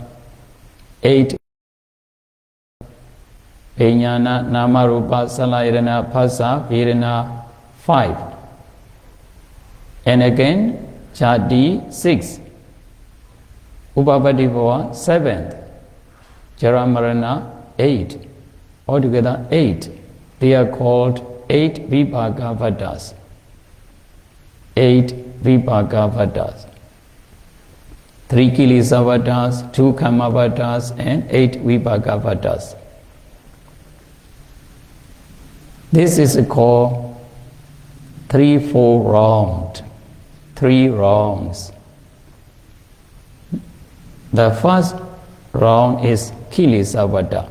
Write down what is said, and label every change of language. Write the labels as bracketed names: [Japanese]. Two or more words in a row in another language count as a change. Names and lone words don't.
[Pali] 8 Vijnana, nama, rupa, salayirana, phasa, vedana, 5. [English] And again, chati, 6. [Pali] Upapati bhava, 7th. Jara, marana, 8. [English] Altogether 8. They are called 8 [Pali] vibhaga vatas. [English] 8 [Pali] vibhaga vatas. [English] 3 [Pali] kilesa vatas, [English] 2 [Pali] karma vatas, [English] and 8 [Pali] vibhaga vatas. [English] This is called 3-4 round. 3 rounds. The first round is [Pali] kilesa vata.